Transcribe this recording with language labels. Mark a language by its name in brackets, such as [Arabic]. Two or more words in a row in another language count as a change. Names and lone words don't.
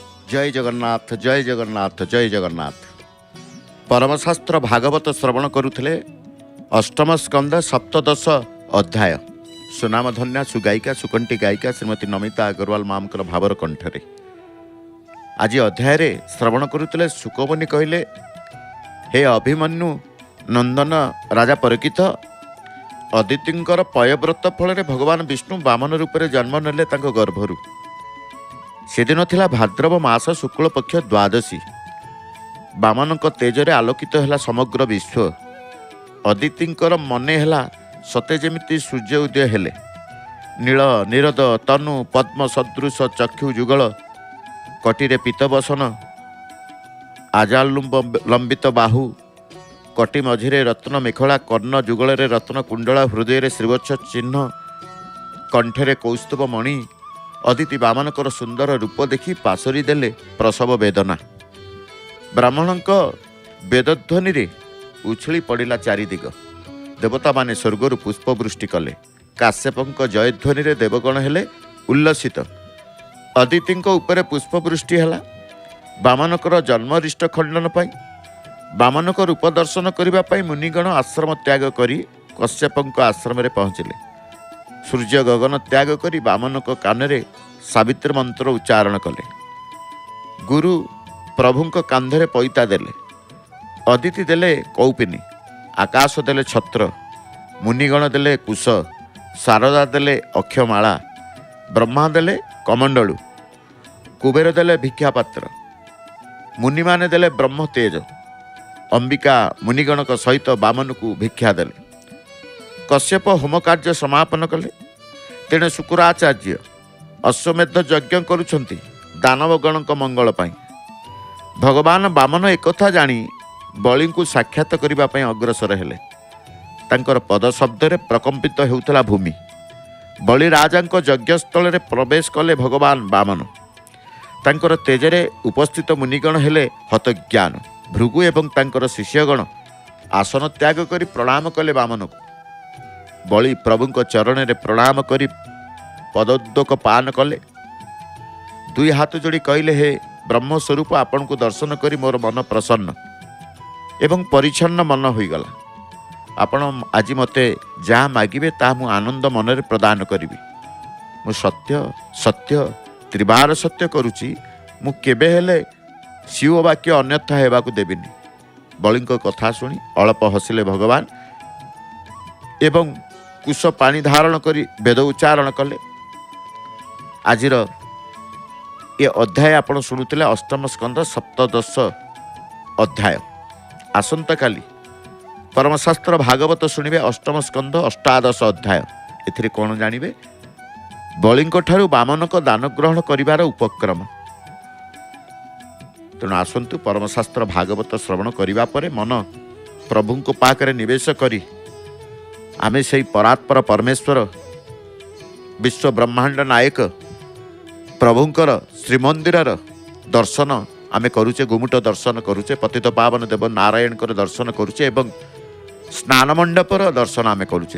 [Odia] ଜୟ ଜଗନ୍ନାଥ ଜୟ ଜଗନ୍ନାଥ ଜୟ ଜଗନ୍ନାଥ। ପରମଶାସ୍ତ୍ର ଭାଗବତ ଶ୍ରବଣ କରୁଲେ ଅଷ୍ଟମ ସ୍କନ୍ଦ ସପ୍ତଦଶ ଅଧ୍ୟାୟ। ସୁନାମଧନ୍ୟା ସୁଗାୟିକା ସୁକଣ୍ଠୀ ଗାୟିକା ଶ୍ରୀମତୀ ନମିତା ଅଗ୍ରୱାଲ ମାମକର ଭାବର କଣ୍ଠରେ ଆଜ ଅଧ୍ୟାୟ ଶ୍ରବଣ କରୁଲେ ସୁକମୁନି କହଲେ, ହେ ଅଭିମନ୍ୟୁ ନନ୍ଦନ ରାଜା ପରିକିତ, ଅଦିତିଙ୍କର ପୟବ୍ରତ ଫଳ ଭଗବାନ ବିଷ୍ଣୁ ବାମନ ରୂପ ମେଁ ଜନ୍ମ ନେଲେ ତାଙ୍କୋ ଗର୍ଭରୁ। ସେଦିନ ଥିଲା ଭାଦ୍ରବ ମାସ ଶୁକ୍ଳ ପକ୍ଷ ଦ୍ୱାଦଶୀ। ବାମନକ ତେଜରେ ଆଲୋକିତ ହେ ସମଗ୍ର ବିଶ୍ୱ। ଅଦିତିଙ୍କର ମନେ ହେ ସତେ ଯେମିତି ସୂର୍ଯ୍ୟ ଉଦୟ ହେଲେ। ନୀଳ ନିରଦ ତନୁ ପଦ୍ମ ସଦୃଶ ଚକ୍ଷୁ ଯୁଗଳ କଟିରେ ପୀତବସନ ଆଜାଲୁମ୍ବ ଲମ୍ବିତ ବାହୁ କଟି ମଝିରେ ରତ୍ନ ମେଖଳା କର୍ଣ୍ଣ ଯୁଗଳ ରତ୍ନ କୁଣ୍ଡଳା ହୃଦୟ ଶ୍ରୀବତ୍ସ ଚିହ୍ନ କଣ୍ଠରେ କୌସ୍ତୁଭ ମଣି। ଅଦିତି ବାମନକର ସୁନ୍ଦର ରୂପ ଦେଖି ପାସରି ଦେଲେ ପ୍ରସବ ବେଦନା। ବ୍ରାହ୍ମଣକ ବେଦଧ୍ୱନି ରେ ଉଛୁଳି ପଡ଼ା ଚାରିଦିଗ। ଦେବତା ମାନେ ସ୍ୱର୍ଗରୁ ପୁଷ୍ପବୃଷ୍ଟି କଲେ। କାଶ୍ୟପଙ୍କ ଜୟଧ୍ୱନି ରେ ଦେବଗଣ ହେଲେ ଉଲ୍ଲସିତ। ଅଦିତିଙ୍କ ଉପରେ ପୁଷ୍ପବୃଷ୍ଟି ହଲା ବାମନକର ଜନ୍ମରିଷ୍ଟ ଖଣ୍ଡନ ପାଇଁ। ବାମନକ ରୂପ ଦର୍ଶନ କରବା ପାଇଁ ମୁନିଗଣ ଆଶ୍ରମ ତ୍ୟାଗ କରି କଶ୍ୟପଙ୍କ ଆଶ୍ରମ ରେ ପହଞ୍ଚିଲେ। ସୂର୍ଯ୍ୟ ଗଗନ ତ୍ୟାଗ କରି ବାମନକ କାନରେ ସାବିତ୍ରୀ ମନ୍ତ୍ର ଉଚ୍ଚାରଣ କଲେ। ଗୁରୁ ପ୍ରଭୁଙ୍କ କାନ୍ଧରେ ପଇତା ଦେଲେ। ଅଦିତି ଦେଲେ କୌପିନୀ, ଆକାଶ ଦେଲେ ଛତ୍ର, ମୁନିଗଣ ଦେଲେ କୁଶ, ଶାରଦା ଦେଲେ ଅକ୍ଷମାଳା, ବ୍ରହ୍ମା ଦେଲେ କମଣ୍ଡଳୁ, କୁବେର ଦେଲେ ଭିକ୍ଷାପାତ୍ର, ମୁନି ମାନେ ଦେଲେ ବ୍ରହ୍ମ ତେଜ। ଅମ୍ବିକା ମୁନିଗଣକ ସହିତ ବାମନ କୋ ଭିକ୍ଷା ଦେଲେ। କଶ୍ୟପ ହୋମ କାର୍ଯ୍ୟ ସମାପନ କଲେ। ତେଣେ ଶୁକ୍ରାଚାର୍ଯ୍ୟ ଅଶ୍ୱମେଧ ଯଜ୍ଞ କରୁଛନ୍ତି ଦାନବଗଣକ ମଙ୍ଗଳ ପାଇଁ। ଭଗବାନ ବାମନ ଏକଥା ଜାଣି ବଳି କୋ ସାକ୍ଷାତ କରିବା ପାଇଁ ଅଗ୍ରସର ହେଲେ। ତାଙ୍କର ପଦ ଶବ୍ଦ ରେ ପ୍ରକମ୍ପିତ ହେଉଥିଲା ଭୂମି। ବଳି ରାଜାଙ୍କ ଯଜ୍ଞସ୍ଥଳ ରେ ପ୍ରବେଶ କଲେ ଭଗବାନ ବାମନ। ତାଙ୍କର ତେଜରେ ଉପସ୍ଥିତ ମୁନିଗଣ ହେଲେ ହତଜ୍ଞାନ। ଭୃଗୁ ଏବଂ ତାଙ୍କର ଶିଷ୍ୟଗଣ ଆସନ ତ୍ୟାଗ କରି ପ୍ରଣାମ କଲେ ବାମନ କୋ। ବଳି ପ୍ରଭୁଙ୍କ ଚରଣ ରେ ପ୍ରଣାମ କରି ପଦୋଦକ ପାନ କଲେ। ଦୁଇ ହାତ ଯୋଡ଼ି କହଲେ, ହେ ବ୍ରହ୍ମସ୍ୱରୂପ, ଆପଣ କୋ ଦର୍ଶନ କରି ମୋର ମନ ପ୍ରସନ୍ନ ଏବଂ ପରିଚ୍ଛନ୍ନ ମନ ହୋଇଗଲା। ଆପଣ ଆଜ ମତେ ଯାହା ମାଗିବେ ତା ମୁଁ ଆନନ୍ଦ ମନରେ ପ୍ରଦାନ କରି। ମୁଁ ସତ୍ୟ ସତ୍ୟ ତ୍ରିବାର ସତ୍ୟ କରୁଛି। ମୁଁ କେବେ ହେଲେ ଶିବ ବାକ୍ୟ ଅନ୍ୟଥା ହେବାକୁ ଦେବିନି। ବଳିଙ୍କ କଥା ଶୁଣି ଅଳ୍ପ ହସିଲେ ଭଗବାନ ଏବଂ କୁଶ ପାଣି ଧାରଣ କରି ବେଦ ଉଚ୍ଚାରଣ କଲେ। ଆଜିର ଯେ ଅଧ୍ୟାୟ ଆପଣ ଶୁଣୁତେ ଅଷ୍ଟମ ସ୍କନ୍ଦ ସପ୍ତଦଶ ଅଧ୍ୟାୟ। ଆସନ୍ତା କାଲି ପରମଶାସ୍ତ୍ର ଭାଗବତ ଶୁଣିବେ ଅଷ୍ଟମ ସ୍କନ୍ଦ ଅଷ୍ଟାଦଶ ଅଧ୍ୟାୟ। ଏଥିରେ କଣ ଜାଣିବେ? ବଳିଙ୍କ ଠାରୁ ବାମନକ ଦାନ ଗ୍ରହଣ କରିବାର ଉପକ୍ରମ। ତେଣୁ ଆସନ୍ତୁ ପରମଶାସ୍ତ୍ର ଭାଗବତ ଶ୍ରବଣ କରିବା ପରେ ମନ ପ୍ରଭୁଙ୍କ ପାଖରେ ନିବେଶ କରି ଆମେ ସେ ପରାତ୍ପର ପରମେଶ୍ୱର ବିଶ୍ୱ ବ୍ରହ୍ମାଣ୍ଡ ନାୟକ ପ୍ରଭୁଙ୍କର ଶ୍ରୀମନ୍ଦିର ଦର୍ଶନ ଆମେ କରୁଛେ। ଗୁମୁଟ ଦର୍ଶନ କରୁଛେ। ପତିତ ପାବନ ଦେବ ନାରାୟଣ ଦର୍ଶନ କରୁଛେ ଏବଂ ସ୍ନାନ ମଣ୍ଡପର ଦର୍ଶନ ଆମେ କରୁଛେ।